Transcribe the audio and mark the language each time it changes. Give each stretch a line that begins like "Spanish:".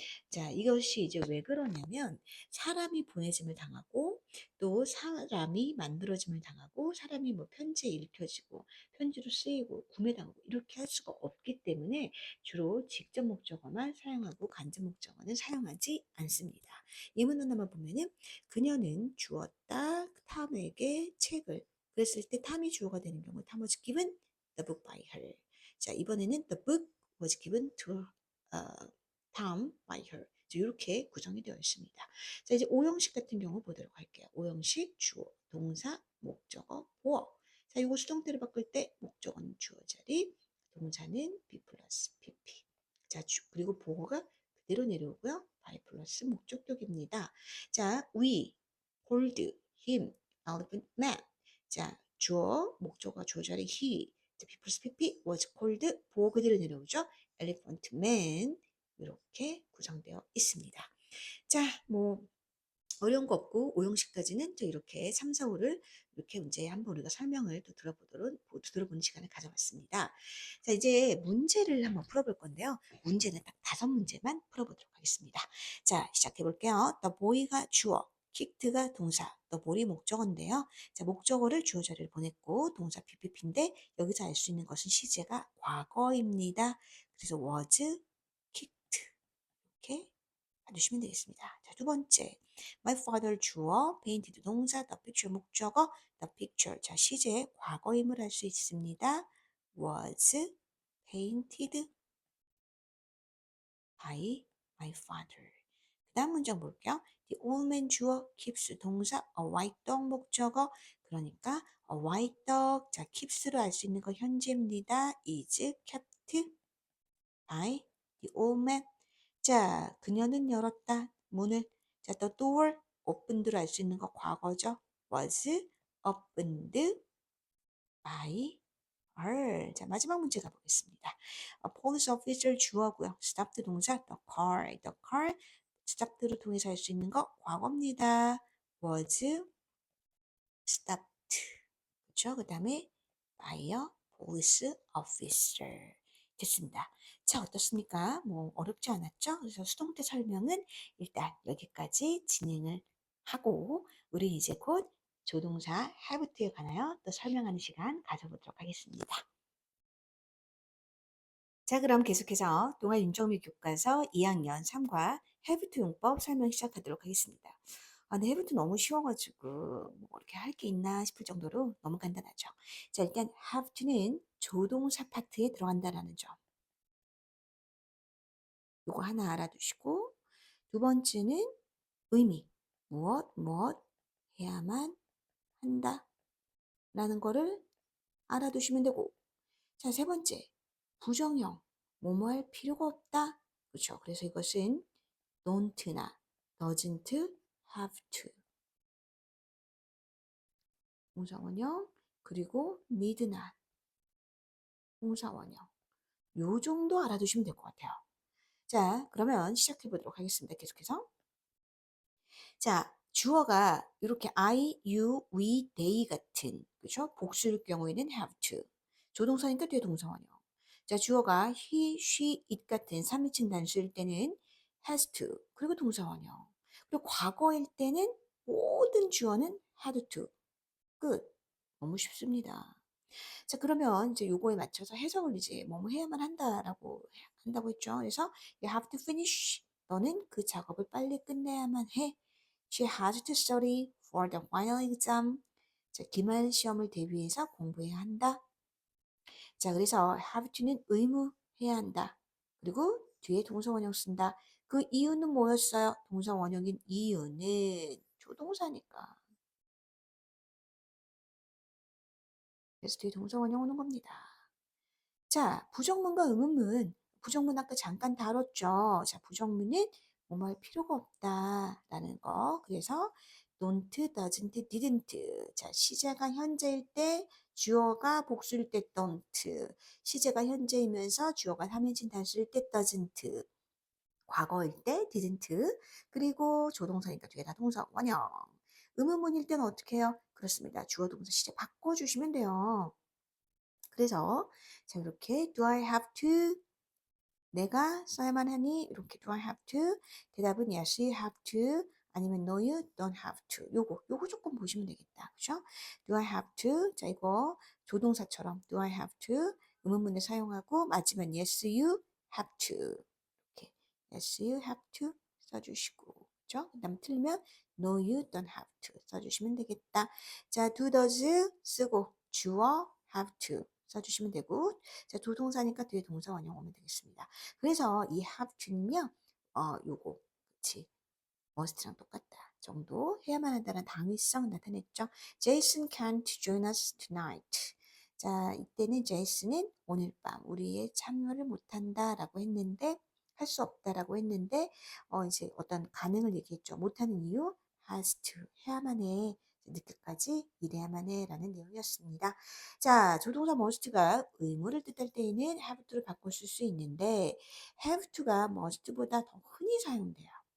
Korean: 자, 이것이 이제 왜 그러냐면 사람이 보내짐을 당하고 또 사람이 만들어짐을 당하고 사람이 뭐 편지에 읽혀지고 편지로 쓰이고 구매당하고 이렇게 할 수가 없기 때문에 주로 직접 목적어만 사용하고 간접 목적어는 사용하지 않습니다. 예문하나만 보면은 그녀는 주었다 탐에게 책을 그랬을 때 탐이 주어가 되는 경우 탐 was given the book by her.
English: 자, 이번에는 the book was given to Tom by her.
Korean: 이렇게 구성이 되어 있습니다. 자, 이제 오형식 같은 경우 보도록 할게요. 오형식 주어, 동사, 목적어, 보어. 자, 이거 수동태로 바꿀 때 목적어는 주어 자리, 동사는 be 플러스 pp. 자, 그리고 보어가 그대로 내려오고요. by 플러스 목적격입니다.
English: 자, we hold him elephant man.
Korean: 자, 주어, 목적어 주어 자리 he. 자, be 플러스 pp was called 보어 그대로 내려오죠.
English: elephant man.
Korean: 이렇게 구성되어 있습니다. 자, 뭐 어려운 거 없고 오형식까지는 또 이렇게 3, 4, 5를 이렇게 이제 한번 우리가 설명을 또 들어보는 시간을 가져봤습니다. 자, 이제 문제를 한번 풀어볼 건데요. 문제는 딱 5문제만 풀어보도록 하겠습니다. 자, 시작해 볼게요. The boy가 주어, kicked가 동사, the ball이 목적어인데요. 자, 목적어를 주어 자리를 보냈고 동사 PPP인데 여기서 알 수 있는 것은 시제가 과거입니다. 그래서 was kicked 이렇게 봐주시면 되겠습니다. 자, 두 번째. My father 주어, painted 동사, the picture 목적어, the picture. 자, 시제 과거임을 알 수 있습니다.
English: was painted by my father.
Korean: 그 다음 문장 볼게요. The old man 주어, keeps 동사, a white dog 목적어.
English: 그러니까 a white dog.
Korean: 자, keeps로 알 수 있는 거 현재입니다.
English: is kept by the old man.
Korean: 자, 그녀는 열었다. 문을. 자, the door, opened로 알 수 있는 거 과거죠.
English: was opened by her.
Korean: 자, 마지막 문제 가보겠습니다. A police officer 주어고요. stopped 동사, the car. stopped로 통해서 할 수 있는 거 과거입니다.
English: was stopped. 그렇죠? 그 다음에 by a police officer.
Korean: 됐습니다. 자, 어떻습니까? 뭐 어렵지 않았죠? 그래서 수동태 설명은 일단 여기까지 진행을 하고 우리 이제 곧 조동사 have to에 관하여 또 설명하는 시간 가져보도록 하겠습니다. 자, 그럼 계속해서 동아 윤정미 교과서 2학년 3과 have to 용법 설명 시작하도록 하겠습니다. 아, 근데 have to 너무 쉬워가지고 뭐 이렇게 할 게 있나 싶을 정도로 너무 간단하죠. 자, 일단 have to는 조동사 파트에 들어간다라는 점. 요거 하나 알아두시고 두 번째는 의미. 무엇 해야만 한다 라는 거를 알아두시면 되고 자, 세 번째 부정형. 뭐뭐 할 필요가 없다. 그렇죠.
English: 그래서 이것은 don't나 doesn't have to.
Korean: 동사원형 그리고 need not. 동사원형. 요 정도 알아두시면 될 것 같아요. 자, 그러면 시작해 보도록 하겠습니다. 계속해서. 자, 주어가 이렇게 I, you, we, they 같은 그렇죠? 복수일 경우에는 have to. 조동사니까 뒤에 동사원형. 자, 주어가 he, she, it 같은 3인칭 단수일 때는 has to. 그리고 동사원형. 그리고 과거일 때는 모든 주어는 had to. 끝. 너무 쉽습니다. 자, 그러면 이제 요거에 맞춰서 해석을 이제 뭐뭐 해야만 한다고 했죠.
English: 그래서 you have to finish.
Korean: 너는 그 작업을 빨리 끝내야만 해.
English: She has to study for the final exam.
Korean: 자, 기말 시험을 대비해서 공부해야 한다. 자, 그래서 have to는 의무해야 한다. 그리고 뒤에 동사원형 쓴다. 그 이유는 뭐였어요? 동사원형인 이유는 조동사니까. 그래서 뒤에 동사원형 오는 겁니다. 자, 부정문과 의문문. 부정문 아까 잠깐 다뤘죠. 자, 부정문은 뭐뭐 할 필요가 없다라는 거.
English: 그래서 don't, doesn't, didn't.
Korean: 자, 시제가 현재일 때, 주어가 복수일 때 don't. 시제가 현재이면서 주어가 3인칭 단수일 때 doesn't. 과거일 때 didn't. 그리고 조동사니까 뒤에 다 동사 원형. 의문문일 때는 어떻게 해요? 그렇습니다. 주어 동사 시제 바꿔주시면 돼요. 그래서 자 이렇게 do I have to 내가 써야만 하니 이렇게 do I have to 대답은 yes you have to 아니면 no you don't have to 요거 조금 보시면 되겠다 그죠? do I have to 자 이거 조동사처럼 do I have to 의문문에 사용하고 맞으면 yes you have to 이렇게 yes you have to 써주시고 그죠? 그 다음 틀리면 no you don't have to 써주시면 되겠다 자 do does 쓰고 주어 have to 써주시면 되고 자, 조동사니까 뒤에 동사 원형 오면 되겠습니다. 그래서 이 have to는요. 요거 그치. must랑 똑같다 정도 해야만 한다는 당위성 나타냈죠.
English: Jason can't join us tonight.
Korean: 자, 이때는 제이슨은 오늘 밤 우리의 참여를 못한다라고 했는데 할 수 없다라고 했는데 이제 어떤 가능을 얘기했죠. 못하는 이유 has to 해야만 해. 늦게까지 일해야만 해라는 내용이었습니다. 자, 조동사 must가 의무를 뜻할 때에는 have to를 바꿔 쓸 수 있는데 have to가 must보다 더 흔히 사용돼요.